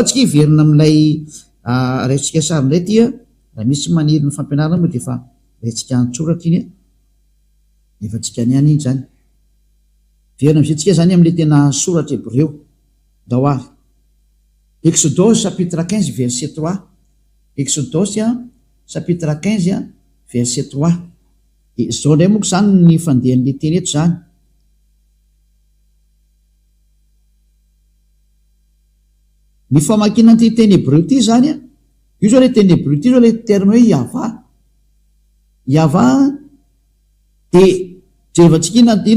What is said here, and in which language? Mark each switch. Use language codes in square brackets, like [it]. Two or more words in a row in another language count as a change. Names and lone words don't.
[mg] tsika hiverina am'ilay resitsika sary indray ty raha misy maniry ny fampianarana moa de efa retsika antsoratra iny efa tsika ny any iny zany verina am'izay tsika zany am'le tena soratra hébreu dao ary Exodus [fr] chapitre 15 verset 3 [mg] Exodus [fr] chapitre 15 verset 3 [mg] zao ndray moko zany ny fandehan'le teny eto zany ny famakina ty teny hébreu ty zany io zao le teny hébreu ty zao le terme hoe iava de jerevantsika inadina